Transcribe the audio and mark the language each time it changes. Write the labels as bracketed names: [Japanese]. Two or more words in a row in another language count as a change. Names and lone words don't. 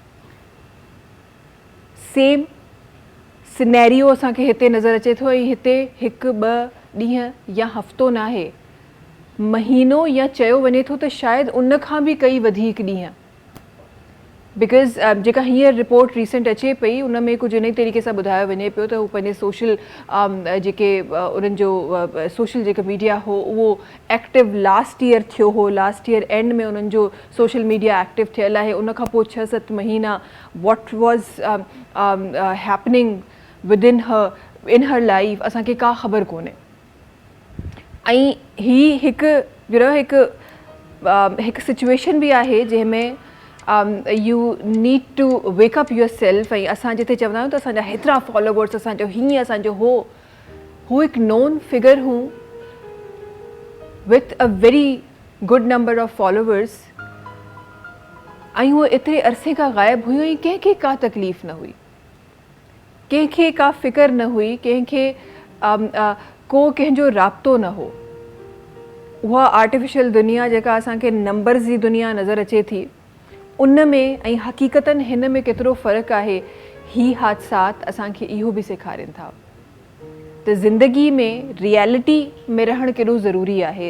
[English] same scenario [Sindhi] असांखे हिते नज़र अचे थो, ऐं हिते हिकु ॿ ॾींहं या हफ़्तो न आहे, महीनो या चयो वञे थो त शायदि उन खां बि कई वधीक ॾींहं, बिकॉज़ जेका हींअर [English] report recent [Sindhi] अचे पई उन में कुझु इन तरीक़े सां ॿुधायो वञे पियो त हू पंहिंजे सोशल जेके उन्हनि जो सोशल जेका मीडिया हो उहो [English] active last year [Sindhi] थियो हो, [English] last year end [Sindhi] में उन्हनि जो [English] social media active [Sindhi] थियल आहे। उन खां पोइ 6-7 महीना [English] what was happening within her, in her life [Sindhi] असांखे का ख़बर कोन्हे। ऐं ही हिकु सिचुएशन बि आहे जंहिंमें [English] you need to wake up yourself. [Sindhi] ऐं असां जिते चवंदा आहियूं त असांजा हेतिरा फॉलोवर्स, असांजो हीअं, असांजो हू हिकु [English] known figure who with a very good number of followers, [Sindhi] ऐं उहो एतिरे अरसे खां ग़ाइबु हुयूं ऐं कंहिंखे का तकलीफ़ न हुई, कंहिंखे का फ़िक्र न हुई, कंहिंखे को कंहिंजो राब्तो न हो। उहा आर्टिफिशियल दुनिया जेका असांखे नंबर्स जी दुनिया नज़र अचे थी, उन में ऐं हक़ीक़तन हिन में केतिरो फ़र्क़ु आहे, ही हादसात असांखे इहो बि सेखारनि था त ज़िंदगी में रियलिटी में रहणु केॾो ज़रूरी आहे।